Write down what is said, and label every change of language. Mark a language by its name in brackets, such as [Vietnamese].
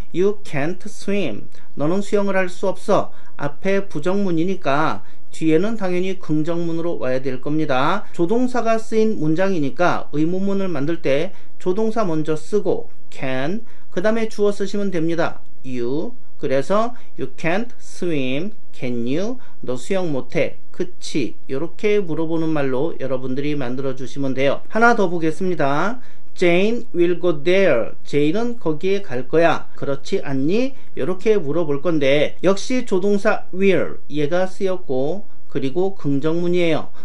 [English] You can't swim. [Korean] 너는 수영을 할 수 없어. 앞에 부정문이니까 뒤에는 당연히 긍정문으로 와야 될 겁니다. 조동사가 쓰인 문장이니까 의문문을 만들 때 조동사 먼저 쓰고 can, 그 다음에 주어 쓰시면 됩니다. [English] You. 그래서 You can't swim. Can you? [Korean] 너 수영 못해. 그치? 이렇게 물어보는 말로 여러분들이 만들어 주시면 돼요. 하나 더 보겠습니다. [English] Jane will go there. [Korean] Jane은 거기에 갈 거야. 그렇지 않니? 이렇게 물어볼 건데, 역시 조동사 will 얘가 쓰였고 그리고 긍정문이에요.